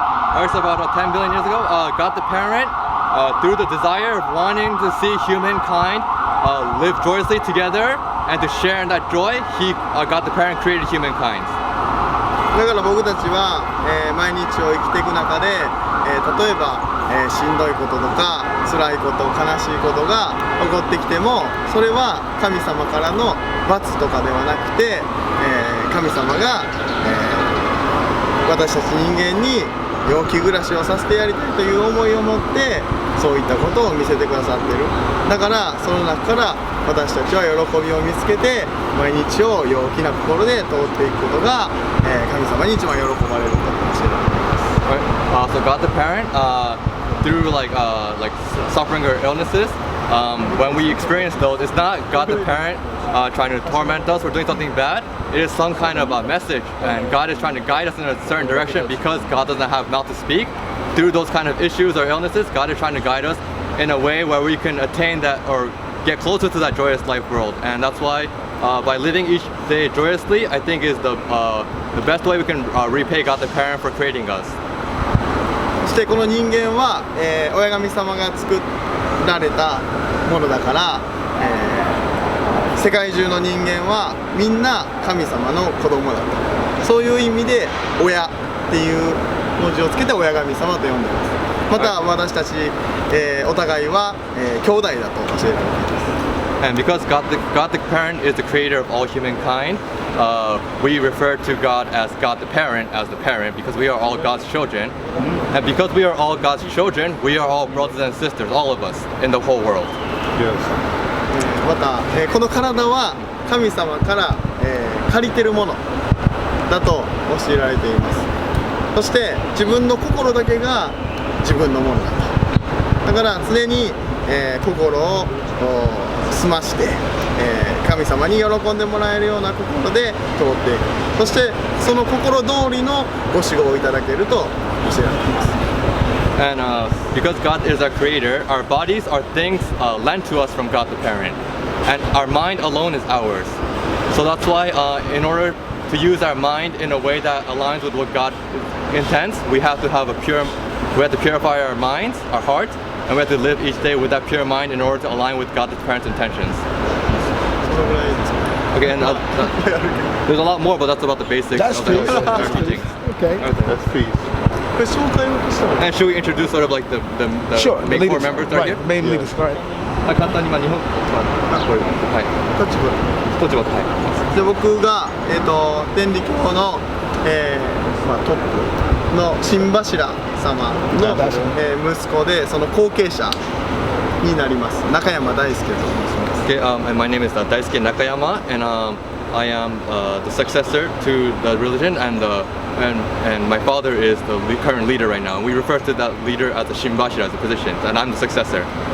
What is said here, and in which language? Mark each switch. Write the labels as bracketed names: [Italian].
[English] Alright, so about 10 billion years ago, God the Parent, through the desire of wanting to see humankind live joyously together and to share in that joy, God the Parent created humankind. [Japanese] だから僕たちは、毎日を生きていく中で、例えば、しんどいこととか辛いこと悲しいことが起こってきても、それは神様からの罰とかではなくて、神様が、私たち人間に陽気暮らしをさせてやりたいという思いを持ってそういったことを見せてくださっている。だからその中から私たちは喜びを見つけて毎日を陽気な心で通っていくことが、神様に一番喜ばれることかもしれない。 [English] Right. So God the Parent, through like suffering or illnesses, when we experience those, it's not God the Parent trying to torment us or doing something bad. It is some kind of a message, and God is trying to guide us in a certain direction because God doesn't have mouth to speak. Through those kind of issues or illnesses, God is trying to guide us in a way where we can attain that or get closer to that joyous life world. And that's why by living each day joyously, I think is the best way we can repay God the Parent for creating us. [Japanese] そしてこの人間は、親神様が作られたものだから、世界中の人間はみんな神様の子供だと、そういう意味で親っていう文字をつけて親神様と呼んでいます。また私たち、お互いは、兄弟だと教えられています。 [English] And because God the Parent is the creator of all humankind, we refer to God as God the Parent as the parent because we are all God's children. And because we are all God's children, we are all brothers and sisters, all of us in the whole world. [Japanese] また、この体は神様から、借りてるものだと教えられています。そして自分の心だけが自分のものだと。だから常に、心を澄まして、神様に喜んでもらえるような心で通っていく。そしてその心通りのご指導をいただけると教えられています。 [English] And because God is our creator, our bodies are things lent to us from God the Parent. And our mind alone is ours. So that's why in order to use our mind in a way that aligns with what God intends, we have to have a pure we have to purify our minds, our hearts, and we have to live each day with that pure mind in order to align with God the Parent's intentions. [Japanese] そのぐらいですか [English] Okay, and there's a lot more, but that's about the basics That's of the, true. our teachings. Okay. That's peace. [Japanese] これ紹介をしたら [English] And should we introduce sort of like the Sure. main core members that are right. here? Main leaders. Right. [Japanese] 簡単に日本、これはい、立場立場はい。で僕が、天理教の、トップの新柱様の、息子でその後継者になります中山大輔と申します。 [English] Okay, and my name is Daisuke Nakayama, and I am the successor to the religion, and my father is the current leader right now. We refer to that leader as the Shinbashira, as a position, and I'm the successor.